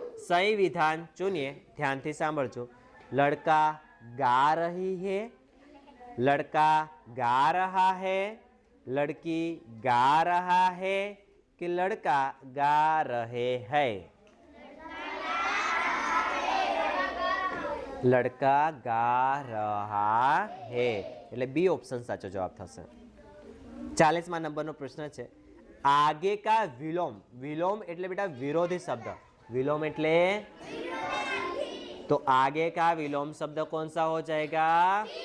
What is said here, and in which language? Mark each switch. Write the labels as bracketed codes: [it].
[hi] सही विधान चुनिए. ध्यान से सांभळजो. लड़का गा रही है, लड़का गा रहा है, लड़की गा रहा है कि लड़का गा रहे हैं? लड़का गा रहा है [gu] એટલે બી ઓપ્શન સાચો જવાબ થશે. 40મા નંબરનો પ્રશ્ન છે. [hi] आगे का विलोम. [gu] विलोम એટલે બેટા વિરોધી શબ્દ. [hi] विलोम એટલે तो आगे का विलोम शब्द कौन सा हो जाएगा?